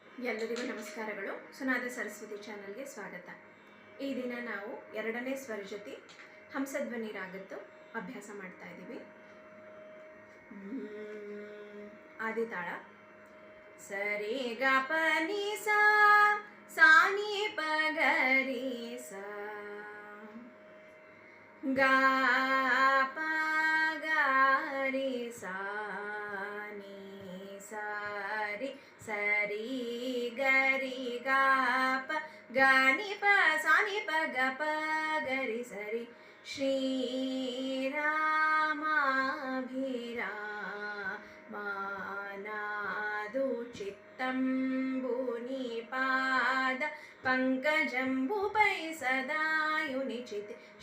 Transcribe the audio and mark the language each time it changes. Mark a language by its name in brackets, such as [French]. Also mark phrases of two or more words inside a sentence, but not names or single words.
[Kannada] ಎಲ್ಲರಿಗೂ ನಮಸ್ಕಾರಗಳು. ಸುನಾದ ಸರಸ್ವತಿ ಚಾನಲ್ಗೆ ಸ್ವಾಗತ. ಈ ದಿನ ನಾವು ಎರಡನೇ ಸ್ವರಜತಿ ಹಂಸಧ್ವನಿ ರಾಗದ್ದು ಅಭ್ಯಾಸ ಮಾಡ್ತಾ ಇದ್ದೀವಿ. ಆದಿತಾಳ ಸರಿ ಗ ಪ ನಿ ಸಾ ಸಾ ನಿ ಪ ಗ ರಿ ಸಾ ಗ ಪ ಗ ರಿ ಸಾ ನಿ ಸಾ ರಿ ಸರಿ ಗರಿ ಗ ಪ ಗ ನಿ ಪ ಸಾ ನಿ ಪ ಗ ಪ ಗರಿ ಸರಿ [Telugu] శ్రీరామాభిరామానాదు చిత్తంబుని పాద పంకజంబుపై సదాయునిచితె